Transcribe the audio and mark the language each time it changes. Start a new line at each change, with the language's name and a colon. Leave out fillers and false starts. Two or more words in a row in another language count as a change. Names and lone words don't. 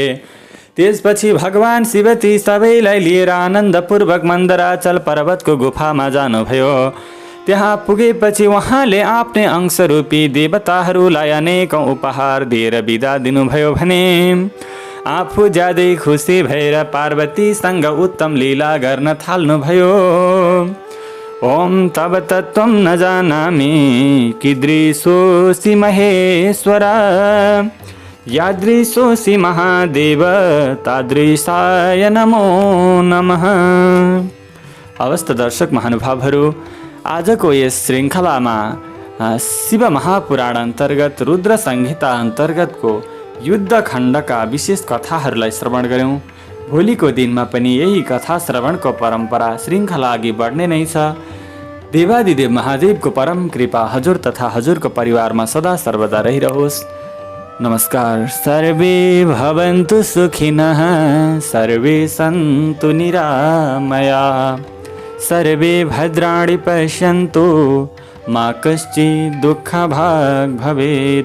Nepali: त्यसपछि भगवान शिव ती सबैलाई लिएर आनन्दपूर्वक मन्दराचल पर्वतको गुफामा जानुभयो। त्यहाँ पुगेपछि उहाँले आफ्नै अंशरूपी देवताहरूलाई अनेकौं उपहार दिएर बिदा दिनुभयो भने आफू ज्यादै खुसी भएर पार्वतीसँग उत्तम लीला गर्न थाल्नुभयो।
Sanskrit: ओम तब तत्त्वं न जानामि कीदृशोऽसि महेश्वरा यादृशोऽसि महादेव तादृशाय नमो नमः।
Nepali: अवस्थ दर्शक महानुभावहरू, आजको यस श्रृङ्खलामा शिव महापुराण अन्तर्गत रुद्र संहिता अन्तर्गतको युद्ध खण्डका विशेष कथाहरूलाई श्रवण गऱ्यौँ। भोलिको दिनमा पनि यही कथा श्रवणको परम्परा श्रृङ्खला अघि बढ्ने नै छ। देवादिदेव महादेवको परम कृपा हजुर तथा हजुरको परिवारमा सदा सर्वदा रहिरहोस्। नमस्कार।
Sanskrit: सर्वे भवन्तु सुखिनः, सर्वे सन्तु निरामया, सर्वे भद्राणि पश्यन्तु, मा कश्चित् दुःखभाग् भवेत्।